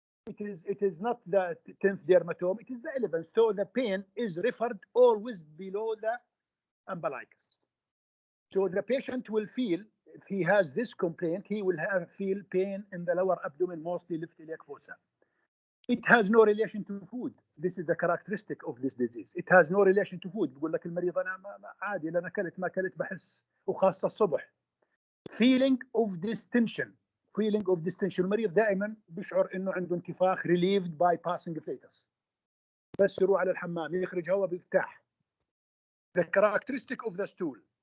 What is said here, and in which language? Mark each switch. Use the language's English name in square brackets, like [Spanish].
[English] It is not the 10th dermatome. It is the 11th. So the pain is referred always below the umbilicus. So the patient will feel, if he has this complaint, he will feel pain in the lower abdomen, mostly left iliac fossa. It has no relation to food. This is the characteristic of this disease. It has no relation to food. [Arabic] بقول لك المريض أنا عادي لأن أكلت ما أكلت بحس، وخاصة الصبح. [English] Feeling of distension. [Arabic] المريض دائما بيشعر إنه عنده انتفاخ [English] relieved by passing flatus. [Arabic] بس يروح على الحمام يخرج هواء بيرتاح. [English] The characteristic of the stool.